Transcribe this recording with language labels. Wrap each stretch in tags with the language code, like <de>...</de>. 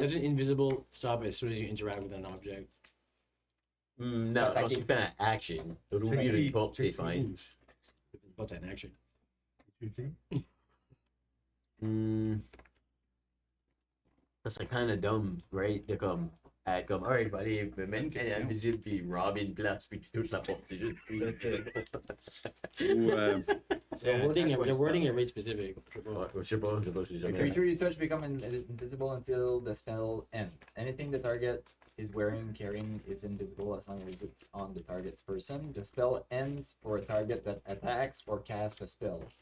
<en>Doesn't invisible stop as soon as you interact with an object?</en> <fr>Non, quand tu fais un action, rouvrir une porte, c'est fine. But an action. Ça serait</fr> <en>kind of dumb, right?</en> <fr>De comme, alright, je vais aller me mettre invisible, puis robber une place, puis tu touches la porte. C'est juste. Ou,</fr> <en>The wording is very specific.</en> <fr>Ouais, je sais pas, c'est</fr> <en>The</en> <fr>jamais.</fr> <en>creature you touch become invisible until the spell ends. Anything the target is wearing, carrying is invisible as long as it's on the target's person. The spell ends for a target that attacks or casts a spell.</en>